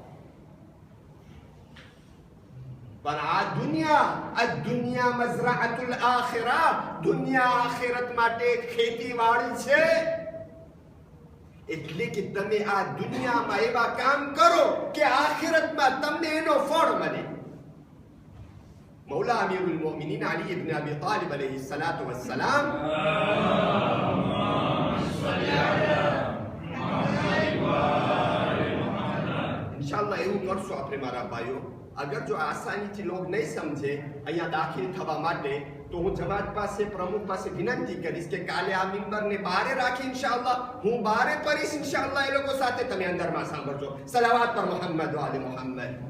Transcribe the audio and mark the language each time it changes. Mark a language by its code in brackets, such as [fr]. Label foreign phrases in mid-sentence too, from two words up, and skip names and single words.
[gu] પણ આ દુનિયા [ar] مزرعة الآخرة, [gu] દુનિયા આખિરત માટે ખેતીવાડી છે. એટલે કે તમે આ દુનિયામાં એવા કામ કરો કે આખિરતમાં તમને એનો ફળ મળે. [ar] مولا أمير المؤمنين علي ابن أبي طالب عليه الصلاة والسلام إن شاء الله [gu] એવું કરશો આપણે મારા ભાઈઓ. અગર જો આસાનીથી લોક નહીં સમજે અહીંયા દાખલ થવા માટે, તો હું જમાત પાસે, પ્રમુખ પાસે વિનંતી કરીશ કે કાલે આ મિંબરને બારે રાખી ઇન્શાઅલ્લાહ હું બારે પડીશ ઇન્શાઅલ્લાહ. એ લોકો સાથે તમે અંદરમાં સાંભળજો. સલાવાત પર [ar] محمد وآل محمد.